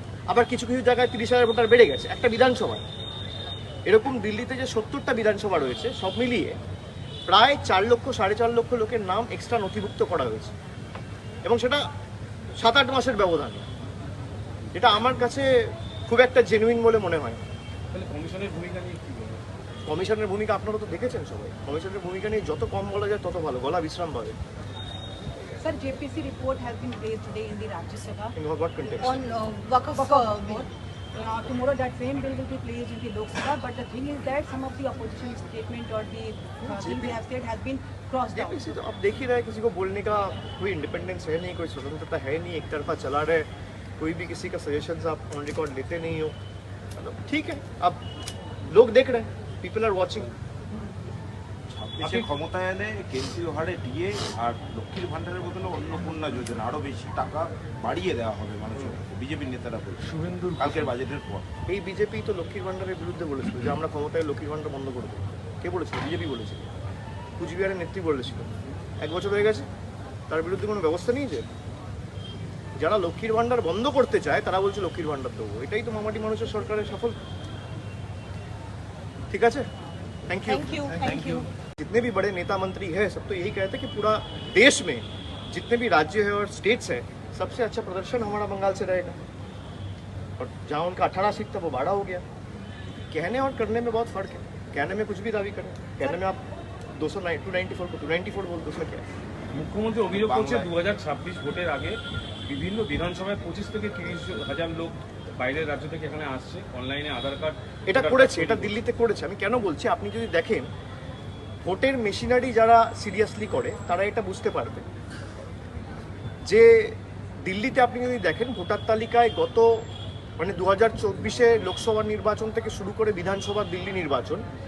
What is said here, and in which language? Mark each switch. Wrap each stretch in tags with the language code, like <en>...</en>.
<bn>আবার কিছু কিছু জায়গায় 30,000 ভোটার বেড়ে গেছে একটা বিধানসভায়। এরকম দিল্লিতে যে 70টা বিধানসভা রয়েছে, সব মিলিয়ে প্রায় 4 লক্ষ 4.5 লক্ষ লোকের নাম এক্সট্রা নথিভুক্ত করা হয়েছে, এবং সেটা 7-8 মাসের ব্যবধানে। এটা আমার কাছে খুব একটা জেনুইন বলে মনে হয়। তাহলে কমিশনের ভূমিকা নিয়ে কি বলবেন? কমিশনের ভূমিকা আপনারা তো দেখেছেন সবাই। কমিশনের ভূমিকা নিয়ে যত কম বলা যায় তত ভালো, গলা বিশ্রাম পাবে।</bn> <en>Sir, JPC report has been placed today in the Rajya Sabha. In what context? On Waqf bill. Tomorrow that same bill will be placed in the Lok Sabha, but the thing is that some of the opposition statement or the thing they have said has been crossed out.</en> <hi>JPC तो अब देख ही रहा है, किसी को बोलने का कोई इंडिपेंडेंस है नहीं, कोई स्वतंत्रता है नहीं, एक तरफा चला रहे, कोई भी किसी का सजेशन आप ऑन रिकॉर्ड लेते नहीं हो। मतलब ठीक है, अब लोग देख रहे हैं,</hi> <en>People are watching.</en> <bn>দেশে ক্ষমতায় এনে কেন্দ্রীয় হারে ডিএ আর লক্ষ্মীর ভান্ডারের বদলে অন্নপূর্ণা যোজনা আরো বেশি টাকা বাড়িয়ে দেওয়া হবে মানুষের। বিজেপির নেতারা বলছে কালকের বাজেটের পর। এই বিজেপি তো লক্ষ্মীর ভান্ডারের বিরুদ্ধে বলেছিল যে আমরা ক্ষমতায় লক্ষ্মীর ভান্ডার বন্ধ করে দেবো। কে বলেছিল? বিজেপি বলেছিল, কুচবিহারের নেত্রী বলেছিল। 1 বছর হয়ে গেছে, তার বিরুদ্ধে কোনো ব্যবস্থা নিয়েছে? যারা লক্ষ্মীর ভান্ডার বন্ধ করতে চায় তারা বলছে লক্ষ্মীর ভান্ডার দেবো। এটাই তো মামাটি মানুষের সরকারের সফল। ঠিক আছে,</bn> <en>Thank you.</en> <hi>जितने भी बड़े नेता मंत्री हैं, सब तो यही कहते हैं कि पूरा देश में जितने भी राज्य है और स्टेट्स है, सबसे अच्छा प्रदर्शन हमारा बंगाल से रहेगा। और जहाँ उनका 18 सीट था वो 12 हो गया। कहने और करने में बहुत फर्क है। कहने में कुछ भी दावी करें, कहने में आप 294 को 294 बोल दो, उसमें क्या है?</hi> <bn>মুখ্যমন্ত্রী অভিযোগ করছে 2026 ভোটের আগে বিভিন্ন বিধানসভায় 25 থেকে 30 হাজার লোক বাইরের রাজ্য থেকে এখানে আসছে, অনলাইনে আধার কার্ড এটা করেছে, এটা দিল্লিতে করেছে। আমি কেন বলছি, আপনি যদি দেখেন ভোটের মেশিনারি যারা সিরিয়াসলি করে তারা এটা বুঝতে পারবে যে দিল্লিতে আপনি যদি দেখেন ভোটার তালিকায় গত 2024-এ লোকসভা নির্বাচন থেকে শুরু করে বিধানসভা দিল্লি নির্বাচন,</bn>